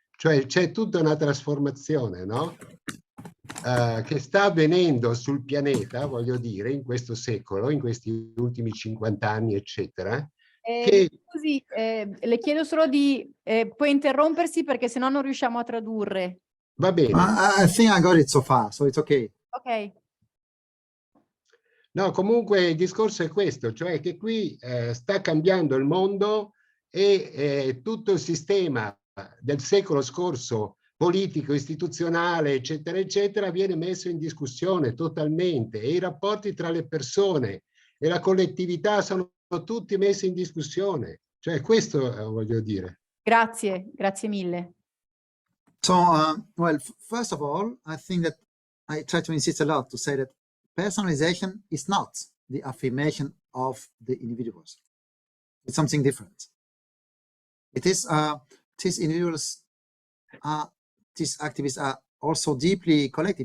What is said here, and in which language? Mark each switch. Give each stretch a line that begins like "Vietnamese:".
Italian: Cioè c'è tutta una trasformazione, no? Che sta avvenendo sul pianeta, voglio dire, in questo secolo, in questi ultimi 50 anni, eccetera. Scusi, le chiedo solo di... puoi interrompersi perché sennò non riusciamo a tradurre. Va bene.
English: I think I got it so far, so it's okay. Ok.
Italian: No, comunque il discorso è questo, cioè che qui sta cambiando il mondo e tutto il sistema del secolo scorso, politico, istituzionale, eccetera, eccetera, viene messo in discussione totalmente, e i rapporti tra le persone e la collettività sono tutti messi in discussione. Cioè questo voglio dire. Grazie, grazie mille.
English: So, well, first of all, I think that I try to insist a lot to say that personalization is not the affirmation of the individuals. It's something different. It is, these individuals these activists are also deeply collective.